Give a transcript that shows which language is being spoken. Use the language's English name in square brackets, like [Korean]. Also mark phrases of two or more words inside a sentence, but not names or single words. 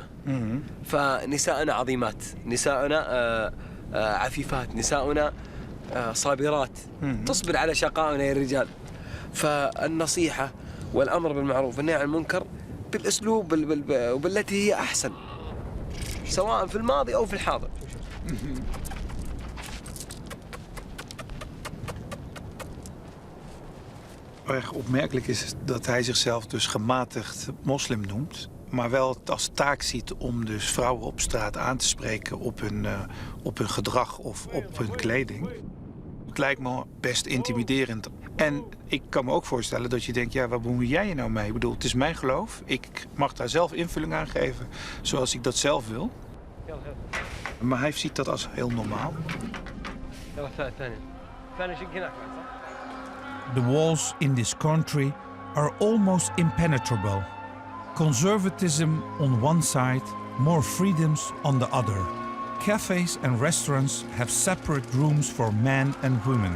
[Arabic] فنساءنا عظيمات، نساءنا عفيفات، نساؤنا صابرات تصبر على شقائنا يا الرجال. فالنصيحة والأمر بالمعروف والنهي عن المنكر بالأسلوب وبالتي هي أحسن، سواء في الماضي أو في الحاضر. [Dutch] Erg opmerkelijk is dat hij zichzelf dus gematigd moslim noemt, maar wel het als taak ziet om dus vrouwen op straat aan te spreken op hun gedrag of op hun kleding. Het lijkt me best intimiderend. En ik kan me ook voorstellen dat je denkt, ja, waar bemoei jij je nou mee? Ik bedoel, het is mijn geloof. Ik mag daar zelf invulling aan geven zoals ik dat zelf wil. Maar hij ziet dat als heel normaal. [English] The walls in this country are almost impenetrable. Conservatism on one side, more freedoms on the other. Cafes and restaurants have separate rooms for men and women.